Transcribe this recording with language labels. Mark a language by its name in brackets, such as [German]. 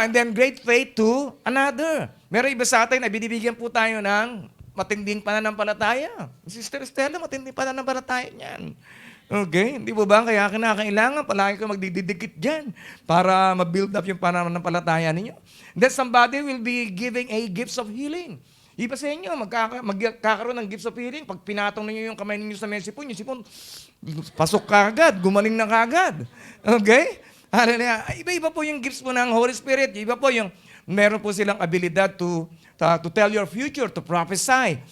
[English] And then, great faith to another. [Filipino] Meron iba sa atin na binibigyan po tayo ng matinding pananampalataya. Sister Stella, matinding pananampalataya niyan. Okay, hindi po ba? Kaya kinakailangan palagi ka magdidikit dyan para ma-build up yung pananampalataya ninyo. [English] Then somebody will be giving a gifts of healing. [Filipino] Iba sa inyo, magkakaroon ng gifts of healing. Pag pinatong ninyo yung kamay ninyo sa may sipon, yung sipon, pasok kagad, gumaling na kagad. Okay? Iba-iba po yung gifts po ng Holy Spirit. Iba po yung, meron po silang abilidad [English] to tell your future, to prophesy.